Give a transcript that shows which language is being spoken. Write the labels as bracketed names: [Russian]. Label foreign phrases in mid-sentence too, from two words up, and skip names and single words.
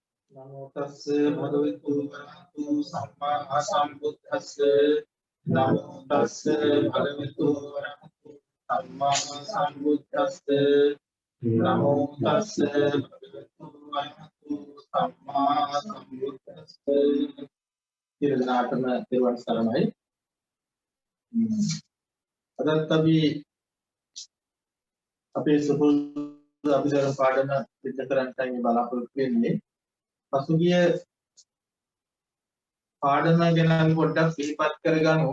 [Pali] නමෝ තස්ස භගවතු වරහතු සම්මා සම්බුද්දස්ස නමෝ තස්ස භගවතු වරහතු සම්මා සම්බුද්දස්ස නමෝ තස්ස භගවතු වරහතු සම්මා සම්බුද්දස්ස [Sinhala] තිරනාටම තිරුවන් සරණයි. අදත් අපි අපේ සුපුරුදු අභිධර්ම පාඩම සිදු කරන්නයි බලාපොරොත්තු වෙන්නේ. පසුගිය පාඩම ගැන අපි පොඩ්ඩක් සිහිපත් කරගමු.